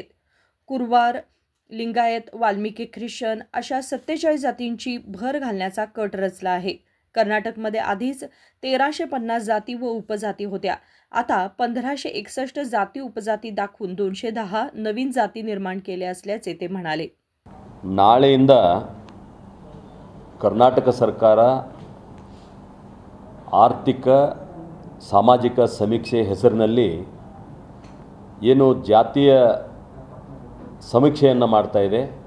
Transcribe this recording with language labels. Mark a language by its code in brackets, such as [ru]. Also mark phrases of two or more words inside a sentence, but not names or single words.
[mr] कुरवार, लिंगायत, वाल्मिकी, ख्रिश्चन अशा 47 जातींची भर घालण्याचा कट रचला आहे। कर्नाटकमध्ये आधीच 1350 जाती व उपजाती होत्या। आता 1561 जाती उपजाती दाखवून 210 नवीन जाती निर्माण केल्या असल्याचे ते म्हणाले। [kn] ನಾಳೆಯಿಂದ ಕರ್ನಾಟಕ ಸರ್ಕಾರ ಆರ್ಥಿಕ ಸಾಮಾಜಿಕ ಸಮೀಕ್ಷೆ ಹೆಸರಿನಲ್ಲಿ ಏನು ಜಾತಿಯ ಸಮೀಕ್ಷೆಯನ್ನು ಮಾಡ್ತಾ ಇದೆ।